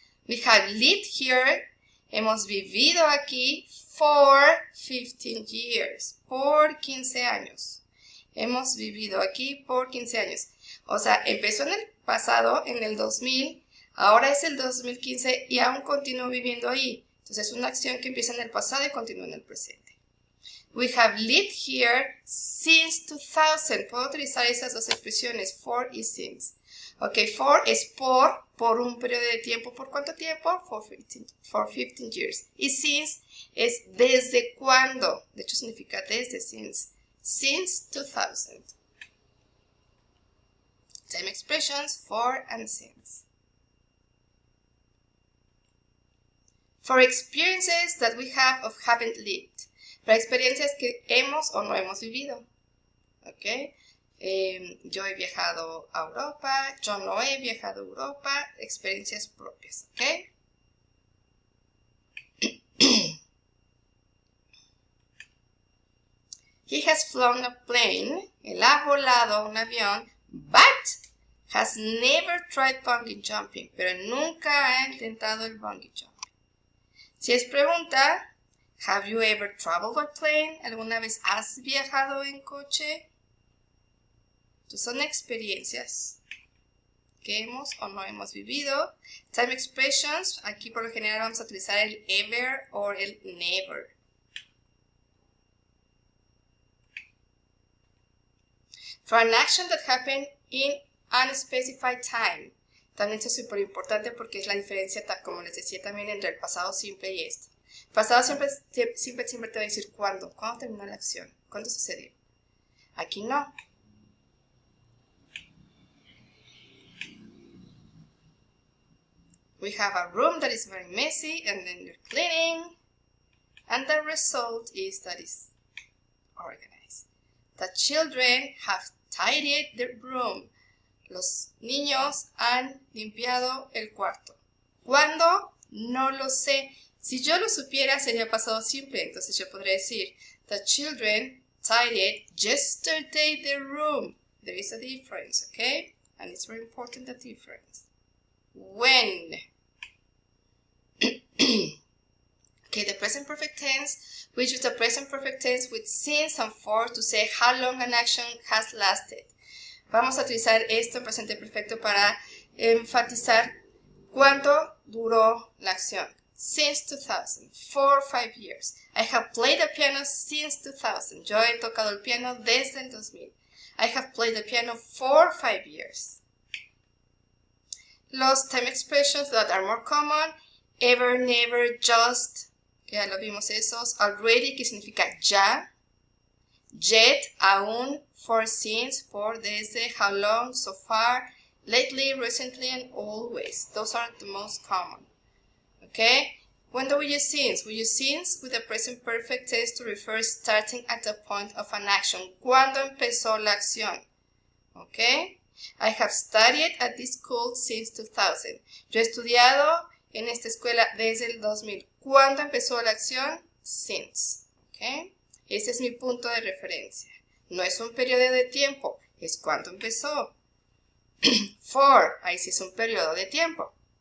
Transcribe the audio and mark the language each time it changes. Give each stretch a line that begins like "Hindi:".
English: We have lived here.
Spanish: Hemos vivido aquí
English: for 15 years.
Spanish: Por 15 años. Hemos vivido aquí por 15 años. O sea, empezó en el pasado, en el 2000. Ahora es el 2015 y aún continúo viviendo ahí. Entonces es una acción que empieza en el pasado y continúa en el presente.
English: We have lived here since 2000.
Spanish: Puedo utilizar esas dos expresiones, for y since. Ok, for es por un periodo de tiempo. ¿Por cuánto tiempo?
English: For 15 years.
Spanish: Y since es desde cuándo. De hecho significa desde, since.
English: Since 2000. Same expressions, for and since. For experiences that we have or haven't lived.
Spanish: Para experiencias que hemos o no hemos vivido. ¿Ok? Yo he viajado a Europa. Yo no he viajado a Europa. Experiencias propias. ¿Ok?
English: He has flown a plane.
Spanish: Él ha volado un avión.
English: But has never tried bungee jumping.
Spanish: Pero nunca ha intentado el bungee jumping.
English: Si es pregunta, have you ever traveled by plane?
Spanish: ¿Alguna vez has viajado en coche? Entonces son experiencias que hemos o no hemos vivido.
English: Time expressions,
Spanish: aquí por lo general vamos a utilizar el ever o el never.
English: For an action that happened in unspecified time.
Spanish: También es súper importante porque es la diferencia, como les decía también, entre el pasado simple y esto. El pasado siempre te va a decir cuándo. ¿Cuándo terminó la acción? ¿Cuándo sucedió? Aquí no.
English: We have a room that is very messy and then you're cleaning. And the result is that it's organized. The children have tidied their room.
Spanish: Los niños han limpiado el cuarto. ¿Cuándo? No lo sé. Si yo lo supiera sería pasado simple. Entonces yo podría decir,
English: the children tidied yesterday their room. There is a difference, okay? And it's very important, the difference. When? Okay, the present perfect tense, we use the present perfect tense with since and for to say how long an action has lasted.
Spanish: Vamos a utilizar esto en presente perfecto para enfatizar cuánto duró la acción.
English: Since 2000, for 5 years. I have played the piano since 2000.
Spanish: Yo he tocado el piano desde el 2000.
English: I have played the piano for 5 years. Los time expressions that are more common, ever, never, just,
Spanish: que ya lo vimos esos,
English: already,
Spanish: que significa ya,
English: yet, aún, for, since, por, desde, how long, so far, lately, recently, and always. Those are the most common. Okay? When do we use since? We use since with the present perfect tense to refer starting at the point of an action.
Spanish: ¿Cuándo empezó la acción? Okay?
English: I have studied at this school since 2000.
Spanish: Yo he estudiado en esta escuela desde el 2000. ¿Cuándo empezó la acción? Since. Okay? Ese es mi punto de referencia. No es un periodo de tiempo, es cuándo empezó. For, ahí sí es un periodo de tiempo.